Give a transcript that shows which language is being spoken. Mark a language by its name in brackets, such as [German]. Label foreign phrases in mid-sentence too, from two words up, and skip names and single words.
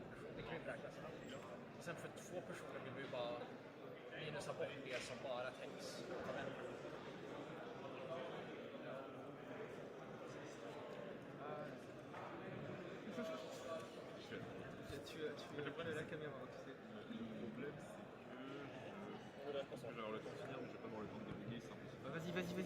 [Swedish] Det kan ju räknas. Och sen för 2 personer vill vi bara minusa bort det som bara täcks. [French] Mais le problème, c'est la caméra. Le problème, c'est que. Je vais avoir le temps de finir, mais je vais pas avoir le temps de débuguer, c'est impossible.